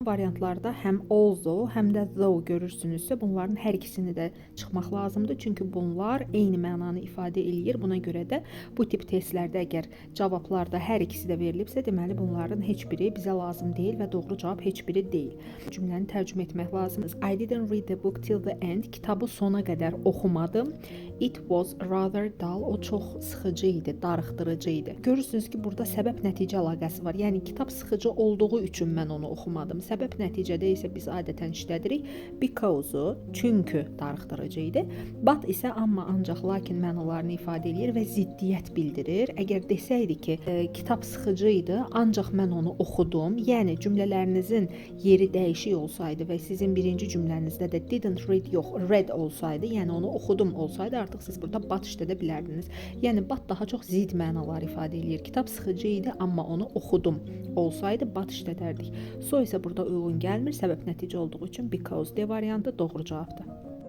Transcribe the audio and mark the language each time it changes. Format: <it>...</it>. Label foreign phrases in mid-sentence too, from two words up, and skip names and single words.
<az>Variantlarda həm although, həm də though görürsünüzsə, bunların hər ikisini də çıxmaq lazımdır. Çünki bunlar eyni mənanı ifadə eləyir. Buna görə də bu tip testlərdə əgər cavablarda hər ikisi də verilibsə, deməli bunların heç biri bizə lazım deyil və doğru cavab heç biri deyil. Cümləni tərcümə etmək lazımdır.</az> <en>I didn't read the book till the end.</en> <az>Kitabı sona qədər oxumadım.</az> <en>It was rather dull.</en> <az>O çox sıxıcı idi, darıxdırıcı idi. Görürsünüz ki, burada səbəb-nəticə əlaqəsi var. Yəni kitab sıxıcı olduğu üçün mən onu oxumadım. Səbəb nəticədə isə biz adətən işlədirik because-u, çünki darıxdırıcı idi. But isə amma, ancaq, lakin mənalarını ifadə edir və ziddiyyət bildirir. Əgər desəydi ki, kitab sıxıcı idi, ancaq mən onu oxudum. Yəni cümlələrinizin yeri dəyişik olsaydı və sizin birinci cümlənizdə də</az> <en>didn't read</en> <az>yox, read olsaydı, yəni onu oxudum olsaydı, artıq siz burada but işlədə bilərdiniz. Yəni but daha çox zid mənalar ifadə edir. Kitab sıxıcı idi, amma onu oxudum olsaydı but işlədərdik. So isə burada uyğun gəlmir, səbəb nəticə olduğu üçün because D variantı doğru cavabdır.</az>